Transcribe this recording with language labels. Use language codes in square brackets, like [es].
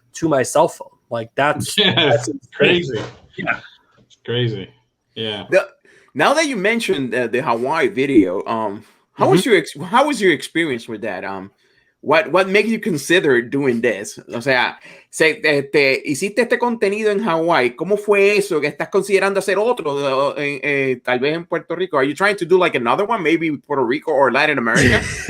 [en] to my cell phone. Like that's crazy. Yeah, it's crazy. Yeah. Now that you mentioned the Hawaii video, how was your experience with that? What made you consider doing this? [es] O sea, hiciste este contenido en Hawaii. ¿Cómo fue eso? ¿Que estás considerando hacer otro tal vez en Puerto Rico? [en] Are you trying to do like another one, maybe Puerto Rico or Latin America?